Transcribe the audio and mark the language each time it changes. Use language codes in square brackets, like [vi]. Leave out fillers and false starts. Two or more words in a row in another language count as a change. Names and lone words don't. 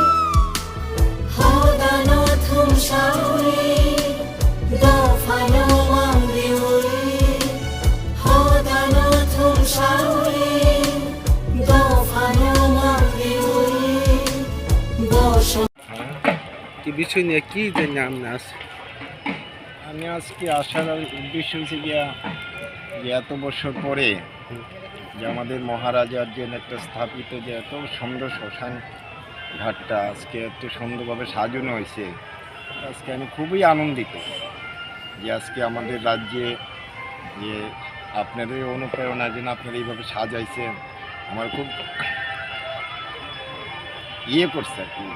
[trp] Hodano thum shauri do fano mangliuri Hodano thum shauri do fano mangliuri Bosho [bn] কি বিষয় নিয়ে কি জন্য আপনি আসছেন? আমি আজকে আসার উদ্দেশ্য হচ্ছে গিয়া যে এত বছর পরে যে আমাদের মহারাজার যে একটা স্থাপিত যে এত সুন্দর শ্মশান ঘাটটা আজকে এত সুন্দরভাবে সাজানো হয়েছে, আজকে আমি খুবই আনন্দিত যে আজকে আমাদের রাজ্যে যে আপনাদের অনুপ্রেরণা যেন আপনারা এইভাবে সাজাইছেন, আমার খুব করছে আর কি।